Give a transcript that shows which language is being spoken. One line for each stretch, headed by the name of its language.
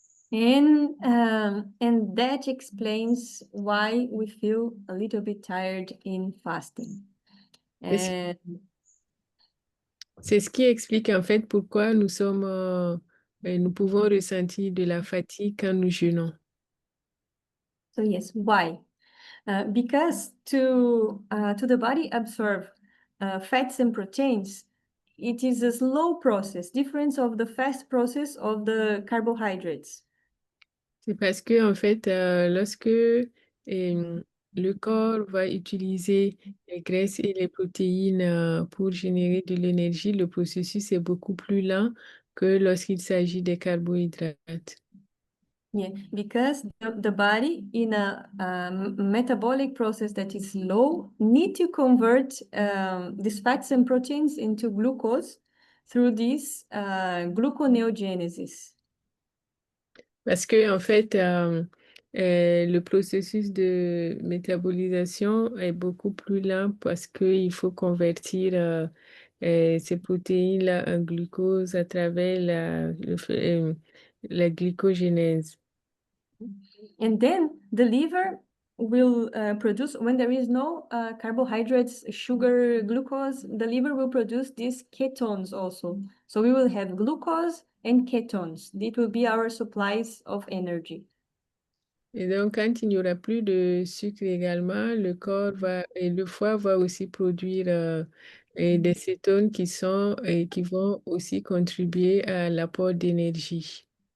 English: And that explains why we feel a little bit tired in fasting.
French: Et
English: And
French: c'est ce qui explique en fait pourquoi nous sommes, nous pouvons ressentir de la fatigue quand nous jeûnons.
English: so yes, why? Because to the body absorb fats and proteins, it is a slow process, different of the fast process of the carbohydrates.
French: C'est parce que en fait, lorsque le corps va utiliser les graisses et les protéines pour générer de l'énergie, le processus est beaucoup plus lent que lorsqu'il s'agit des carbohydrates.
English: Yeah, because the body in a metabolic process that is slow need to convert these fats and proteins into glucose through this gluconeogenesis.
French: Parce que en fait, le processus de métabolisation est beaucoup plus lent parce qu'il faut convertir ces protéines-là en glucose à travers la glycogénèse.
English: And then the liver will produce, when there is no carbohydrates, sugar, glucose, the liver will produce these ketones also. So we will have glucose and ketones. It will be our supplies of energy.
French: Et donc, quand il n'y aura plus de sucre également, le corps va et le foie va aussi produire et des cétones qui vont aussi contribuer à l'apport d'énergie.